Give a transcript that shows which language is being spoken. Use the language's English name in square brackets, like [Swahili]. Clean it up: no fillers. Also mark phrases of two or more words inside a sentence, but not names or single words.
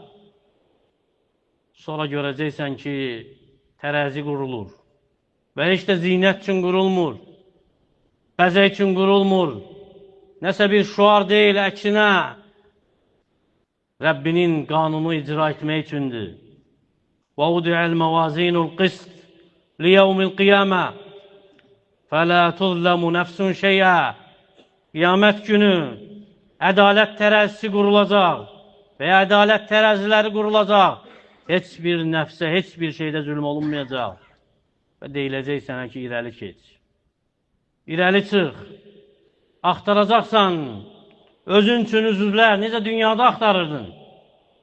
[Azerbaijani] sonra görəcəksən ki, tərəzi qurulur və heç də zinət üçün qurulmur, bəzək üçün qurulmur, nəsə bir şuar deyil, əksinə Rəbbinin qanunu icra etmək üçündür. [Arabic] وَوُدِعَ الْمَوَازِينُ الْقِسْطِ لِيَوْمِ الْقِيَامَةِ فَلَا تُظْلَمُ نَفْسٌ شَيْئًا. [Azerbaijani] Qiyamət günü ədalət tərəzisi qurulacaq və ya ədalət tərəziləri qurulacaq. Heç bir nəfsə, heç bir şeydə zülm olunmayacaq və deyiləcək sənə ki, irəli keç. İrəli çıx, axtaracaqsan, özün üçün üzürlər, necə dünyada axtarırdın?